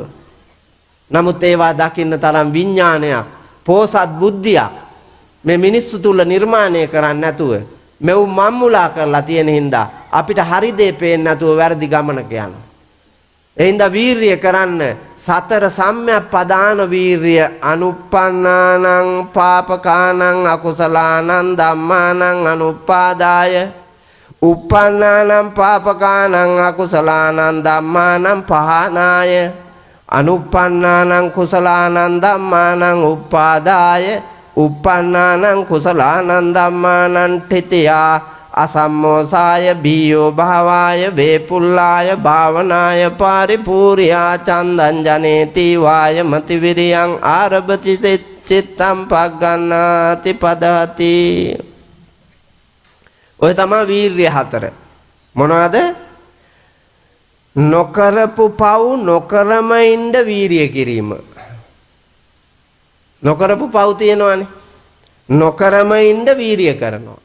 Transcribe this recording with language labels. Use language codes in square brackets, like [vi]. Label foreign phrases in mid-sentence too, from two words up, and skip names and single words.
[si] නමුත් ඒවා දකින්න තරම් විඥානයක් පෝසත් බුද්ධියක් මේ මිනිස්සු තුල නිර්මාණය කරන්නේ නැතුව මෙව් මම්මුලා කරලා තියෙන හින්දා අපිට හරි දේ පේන්නේ නැතුව වැරදි ගමනක යනවා. ඒ හින්දා වීරිය කරන්න සතර සම්‍යක් පදාන වීරිය [pi] අනුප්පන්නානං පාපකානං අකුසලානං ධම්මානං අනුපාදාය uppannānaṁ pāpakānaṁ akusalaanaṁ dhammānaṁ pahānāya anuppannānaṁ kusalānaṁ dhammānaṁ uppādāya uppannānaṁ kusalānaṁ dhammānaṁ titiyā asammosāya bhiyo bhavāya vepullāya bhavanāya pāripūriyā candaṁ janeti vāya mativiriyaṁ ārabati චිත්තම් පග්ගන්නාති පදහති. [si] ඔය තමයි වීර්ය හතර. මොනවද? නොකරපු පව් නොකරම ඉන්න වීර්ය කිරීම. නොකරපු පව් තියෙනවනේ. නොකරම ඉන්න වීර්ය කරනවා.